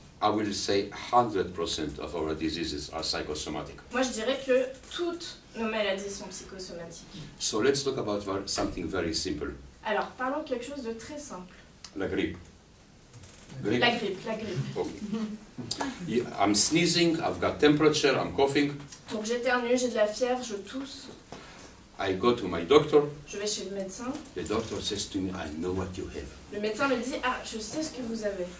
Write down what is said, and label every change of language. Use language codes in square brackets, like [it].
[en] I will say 100% of our diseases are psychosomatic. [fr] Moi je dirais que toutes nos maladies sont psychosomatiques. [en] So let's talk about something very simple. [fr] Alors parlons de quelque chose de très simple. La grippe. La grippe, la grippe. [en] Okay. Yeah, I'm sneezing, I've got temperature, I'm coughing. [fr] Donc j'éternue, j'ai de la fièvre, je tousse. [en] I go to my doctor. [fr] Je vais chez le médecin. [en] The doctor says to me, I know what you have. [fr] Le médecin me dit, ah, je sais ce que vous avez.